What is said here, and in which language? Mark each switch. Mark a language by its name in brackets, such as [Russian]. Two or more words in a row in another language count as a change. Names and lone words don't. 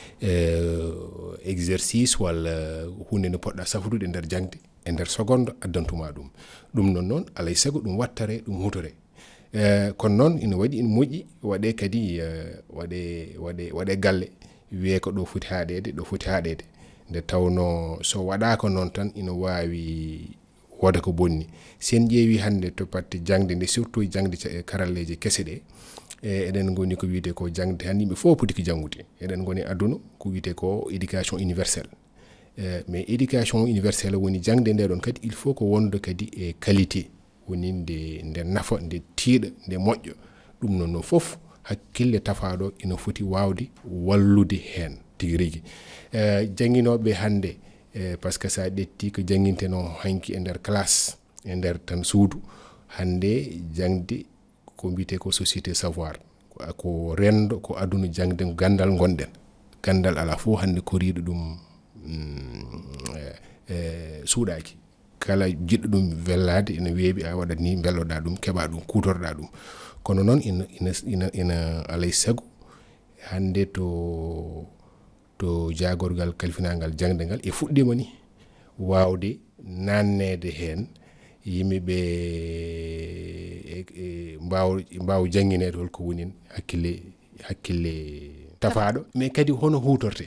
[Fula] exercice walla hunde nde poɗɗa safrude e nder jangde e nder seconde addantuma ɗum noon alay saago ɗum wattare ɗum hutore kono noon ina waɗi ina moƴƴi waɗe kadi waɗe galle wiye ko ɗo foti haɗede nde tawno so waɗaka noon tan ina wawi woda ko bonni sen ƴeewi hande to patte jangde nde surtout jangde karalleje kese ɗe eɗen goni ko wiyete ko jangde han yimɓe fof poti ko jangude eɗen goni aduna ko wiyete ko [French] éducation universelle [Fula] mais [French] éducation universelle [Fula] woni jangde nde ɗon kadi [French] il faut [Fula] ko wonde kadi e qualité woni nde nafa nde tiiɗa nde moƴƴo ɗum noon fof hakkille tafaɗo ina foti wawde wallude hen tigi rigui jangguinoɓe hande par ce que sa ƴetti ko jangguinteno hanki e nder classe e nder tan suudu hande jangde ko mbiyete ko [French] société savoir [Fula] ko rendo ko aduna jangde gandal gonɗen gandal ala fof hande koriɗo ɗum suuɗaki kala jiɗɗo ɗum wellade ina weeɓi a waɗat ni belloɗa ɗum keɓa ɗum kutorɗa ɗum kono noon ina alay saago hande to jagorgal kalfinangal jangde ngal e fuɗɗima ni wawde nannede hen yimɓeɓe mbaw jangguinede holko woni hakkille tafaɗo mais kadi hono hutorte.